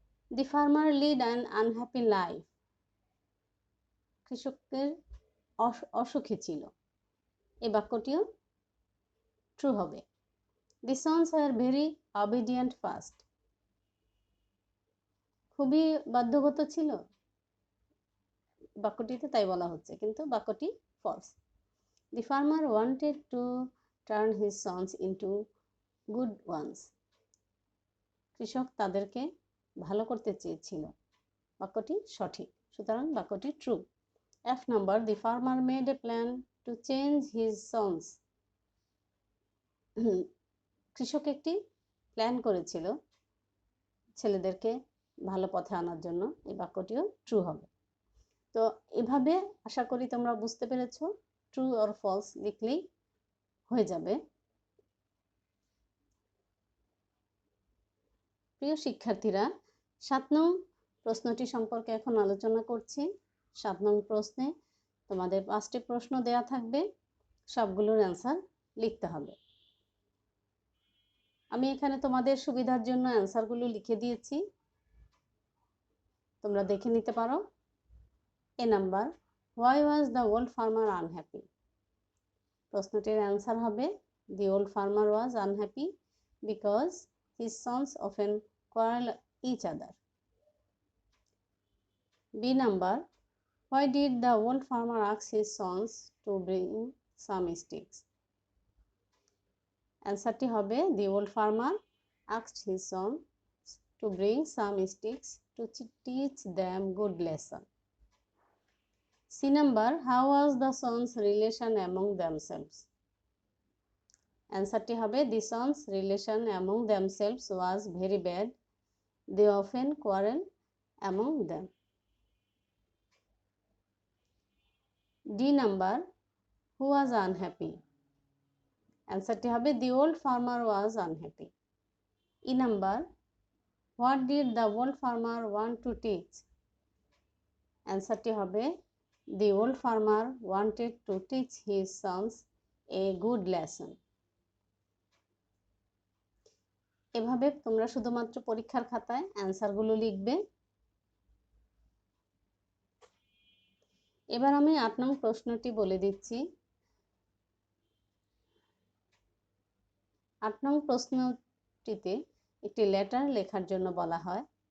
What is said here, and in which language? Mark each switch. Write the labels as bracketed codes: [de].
[en] The farmer led an unhappy life. [bn] কৃষকের অসুখী ছিল, এই বাক্যটিও ট্রু হবে। [en] The sons were very obedient first. [bn] খুবই বাধ্যগত ছিল, বাক্যটিতে তাই বলা হচ্ছে, কিন্তু বাক্যটি false. [en] The farmer wanted to turn his sons into good ones. [bn] কৃষক তাদেরকে ভালো করতে চেয়েছিল, বাক্যটি সঠিক, সুতরাং বাক্যটি true. [en] F number, the farmer made a plan to change his sons. [bn] কৃষক একটি প্ল্যান করেছিল ছেলেদেরকে ভালো পথে আনার জন্য, এই বাক্যটিও ট্রু হবে। তো এভাবে আশা করি তোমরা বুঝতে পেরেছো, [en] true or false [bn] লিখলেই হয়ে যাবে। প্রিয় শিক্ষার্থীরা, 7 নং প্রশ্নটি সম্পর্কে এখন আলোচনা করছি। 7 নং প্রশ্নে তোমাদের 5টি প্রশ্ন দেয়া থাকবে, সবগুলোর অ্যান্সার লিখতে হবে। আমি এখানে তোমাদের সুবিধার জন্য অ্যান্সারগুলো লিখে দিয়েছি, তোমরা দেখে নিতে পারো। [en] A number, why was the old farmer unhappy. [bn] প্রশ্নটির অ্যান্সার হবে [en] The old farmer was unhappy because his sons often quarrel each other. B number, why did the old farmer ask his sons to bring some sticks? [bn] অ্যান্সারটি হবে [en] the old farmer asked his sons to bring some sticks to teach them good lesson. C number, how was the sons relation among themselves? [bn] অ্যান্সারটি হবে [en] the sons relation among themselves was very bad. They often quarrel among them. D number, who was unhappy? [bn] অ্যান্সারটি হবে [en] the old farmer was unhappy. E number, what did the old farmer want to teach? [bn] অ্যান্সারটি হবে [en] the old farmer wanted to teach his sons a good lesson. [bn] এভাবে তোমরা শুধুমাত্র পরীক্ষার খাতায় অ্যান্সারগুলো লিখবে। এবার আমি 8 নং প্রশ্নটি বলে দিচ্ছি। 8 নং প্রশ্নটিতে একটি লেটার লেখার জন্য বলা হয়।